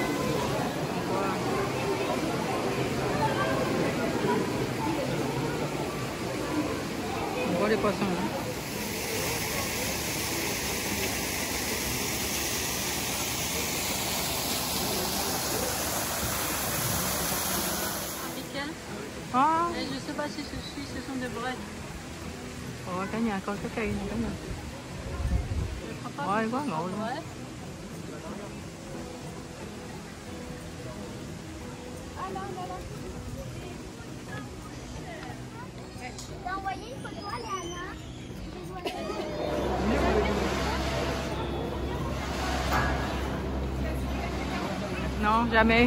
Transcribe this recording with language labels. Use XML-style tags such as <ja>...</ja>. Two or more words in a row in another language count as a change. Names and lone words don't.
<fr>On voit les poissons. Hein. Ah. Je ne sais pas si ce sont des vrais.</fr> <vi>Oh, cả nhà coi cái cây này cả nhà. Ôi, quá ngộ luôn.</vi> <fr>T'as envoyé une photo à Léana? Non, jamais.</fr>